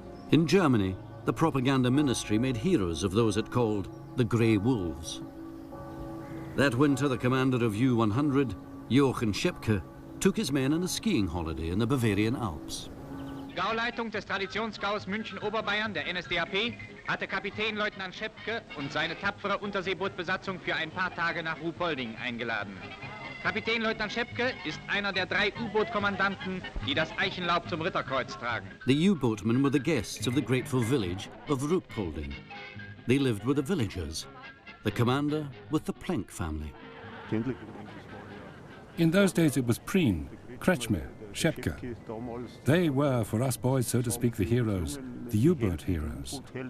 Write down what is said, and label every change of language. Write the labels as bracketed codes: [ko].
[en] In Germany, the propaganda ministry made heroes of those it called the Grey Wolves. That winter, the commander of U-100, Jochen Schepke, took his men on a skiing holiday in the Bavarian Alps. [de] Gauleitung des Traditionsgaus München-Oberbayern, der NSDAP, hatte Kapitänleutnant Schepke und seine tapfere Unterseebootbesatzung für ein paar Tage nach Ruhpolding eingeladen. Kapitänleutnant Schepke ist einer der 3 U-Boot-Kommandanten, die das Eichenlaub zum Ritterkreuz tragen. [en] The U-boatmen were the guests of the grateful village of Ruhpolding. They lived with the villagers, the commander with the Planck family. In those days it was Prien, Kretschmer, Schepke. They were, for us boys, so to speak, the heroes, the U-boat heroes.